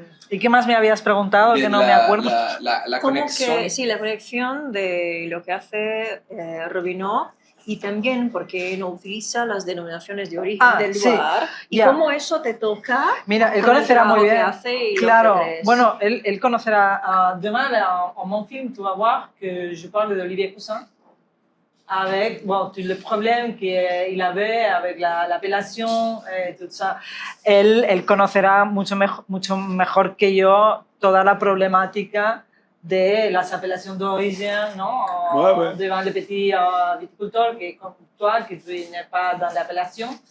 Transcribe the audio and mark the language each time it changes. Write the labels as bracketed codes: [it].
[es] ¿Y qué más me habías preguntado que no me acuerdo? La conexión. Sí, la conexión de lo que hace Robineau y también porque no utiliza las denominaciones de origen del lugar y cómo eso te toca. Mira, él conocerá muy bien. Claro, bueno, él conocerá. [fr] Demain, en mon film, tu vas voir que je parle d'Olivier Cousin. Avec tous les problèmes qu'il avait avec l'appellation et tout ça. [es] Él conocerá mucho mejor que yo toda la problemática de las apelaciones d'origine, ¿no? [fr] Devant les petits viticulteurs, comme toi, que tu n'es pas dans l'appellation.